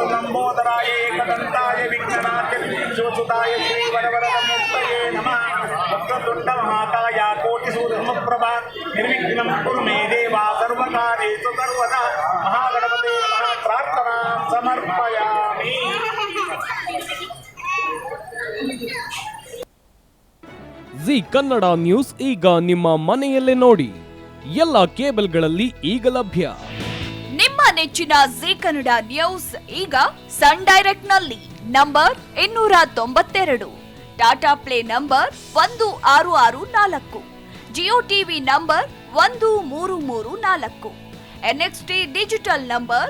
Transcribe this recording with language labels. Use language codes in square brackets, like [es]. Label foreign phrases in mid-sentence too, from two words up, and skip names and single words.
[sa] लंबोदराय एकदंताय विघ्ननाशकाय श्रीवरवरदमूर्तये नमः वक्रतुण्ड महाकाय कोटिसूर्यसमप्रभा निर्विघ्नं कुरु मे देवा सर्वकार्येषु सर्वदा महागणपते नमः प्रार्थनां समर्पयामि. [kn] ಜಿ ಕನ್ನಡ ನ್ಯೂಸ್ ಈಗ ನಿಮ್ಮ ಮನೆಯಲ್ಲೇ ನೋಡಿ. ಎಲ್ಲ ಕೇಬಲ್ಗಳಲ್ಲಿ ಈಗ ಲಭ್ಯ. ನಿಮ್ಮ ನೆಚ್ಚಿನ ಜಿ ಕನ್ನಡ ನ್ಯೂಸ್ ಈಗ ಸನ್ ಡೈರೆಕ್ಟ್ ನಲ್ಲಿ ನಂಬರ್ 292, ಟಾಟಾ ಪ್ಲೇ ನಂಬರ್ 1664, ಜಿಯೋ ಟಿವಿ ನಂಬರ್ 1334, NXT ಡಿಜಿಟಲ್ ನಂಬರ್